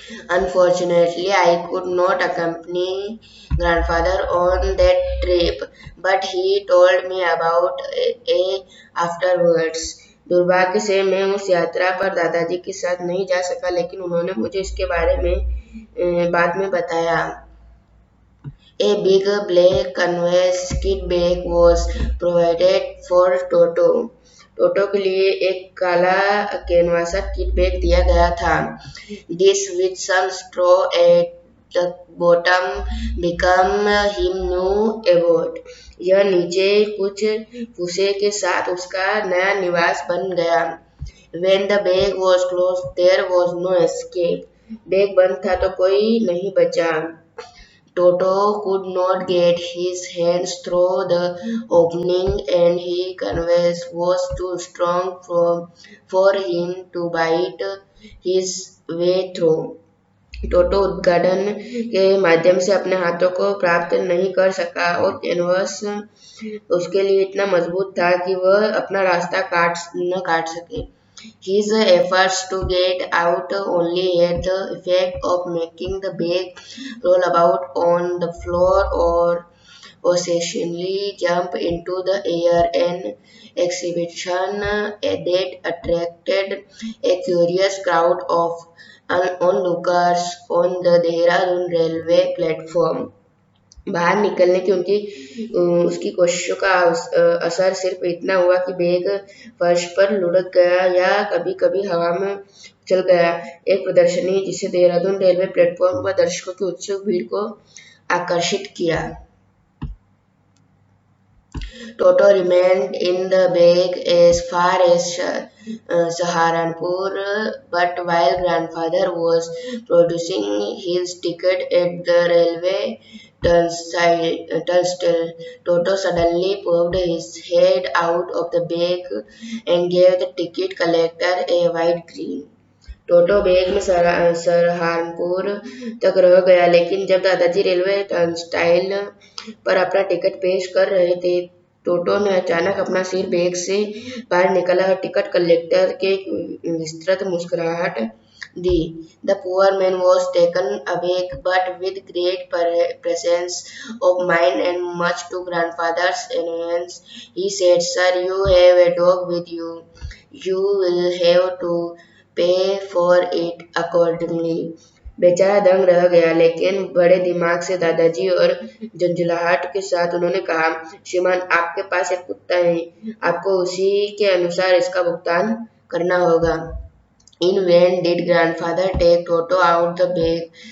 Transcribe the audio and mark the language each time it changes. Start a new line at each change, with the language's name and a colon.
English: Unfortunately, I could not accompany grandfather on that trip, but he told me about it afterwards.
Hindi: दुर्भाग्य से मैं उस यात्रा पर दादाजी के साथ नहीं जा सका, लेकिन उन्होंने मुझे इसके बारे में बाद में बताया।
English: A big black canvas kit bag was provided for Toto.
Hindi: टोटो के लिए एक काला कैनवासा किट बैग दिया गया था।
English: This with some straw at the bottom become him new abode.
Hindi: यह नीचे कुछ भूसे के साथ उसका नया निवास बन गया।
English: When the bag was closed, there was no escape.
Hindi: Bag बंद था तो कोई नहीं बचा।
English: Toto could not get his hands through the opening and his canvas was too strong for him to bite his way through.
Hindi: टोटो उद्घाटन के माध्यम से अपने हाथों को प्राप्त नहीं कर सका और कैनवस उसके लिए इतना मजबूत था कि वह अपना रास्ता न काट सके।
English: His efforts to get out only had the effect of making the bag roll about on the floor or occasionally jump into the air, an exhibition that attracted a curious crowd of onlookers on the Dehradun railway platform.
Hindi: बाहर निकलने की उसकी कोशिशों का असर सिर्फ इतना हुआ कि बैग फर्श पर लुढ़क गया या कभी-कभी हवा में उछल गया। एक प्रदर्शनी जिसे देहरादून रेलवे प्लेटफॉर्म पर दर्शकों की उत्सुक भीड़ को आकर्षित किया।
English: Toto remained in the bag as far as Saharanpur, but while grandfather was producing his ticket at the railway turnstile, Toto suddenly poked his head out of the bag and gave the ticket collector a wide grin.
Hindi: Toto bag में सहारनपुर तक रह गया, लेकिन जब दादाजी railway turnstile पर अपना ticket पेश कर रहे थे, टोटो ने अचानक अपना सिर बैग से बाहर निकाला और टिकट कलेक्टर के विस्तृत मुस्कुराहट दी.
English: The poor man was taken aback, but with great presence of mind and much to grandfather's annoyance, he said, "Sir, you have a dog with you. You will have to pay for it accordingly."
Hindi: बेचारा दंग रह गया, लेकिन बड़े दिमाग से दादाजी और झंझलाहट के साथ उन्होंने कहा, "श्रीमान, आपके पास एक कुत्ता है, आपको उसी के अनुसार इसका भुगतान करना होगा."
English: In vain did grandfather take Toto out the bag.